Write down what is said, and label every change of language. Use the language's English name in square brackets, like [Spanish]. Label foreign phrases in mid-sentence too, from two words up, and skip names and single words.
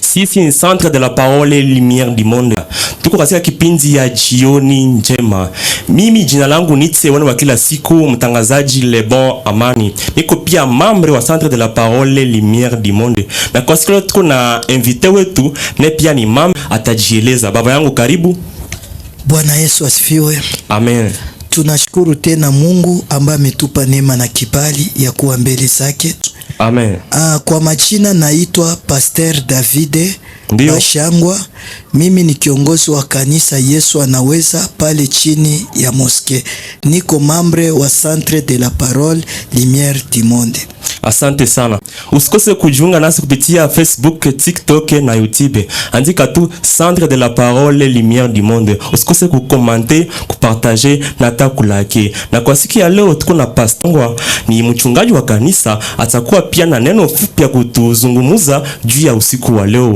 [Swahili] Sisi ni Centre de la Parole Lumière du Monde. Tuko katika kipindi ya jioni njema. Mimi jina langu ni Tsewana wa kila siku, mtangazaji Lebon Amani. Niko pia membre wa Centre de la Parole Lumière du Monde. Na kwa siku tuko na invité wetu, ne pia ni membre, atajieleza. Baba yangu karibu. Bwana Yesu asifiwe. Amen. Tunashukuru tena Mungu ambaye ametupa neema na kibali ya kuwa mbele zake. Amen. Kwa majina naitwa Pasteur David Bashangwa. Mimi ni kiongozi wa kanisa Yesu Anaweza pale chini ya moske. Niko membre wa Centre de la Parole Lumière du Monde. Asante sana. Usikose kujiunga nasi kupitia Facebook, TikTok na YouTube. Andika tu Centre de la Parole Lumière du Monde. Usikose kukomante, kupartager na hata kulike. Na kwa siku ya leo tuko na pastor ni mchungaji wa kanisa, atakuwa pia na neno fupi ya kutuzungumuza juu ya usiku wa leo.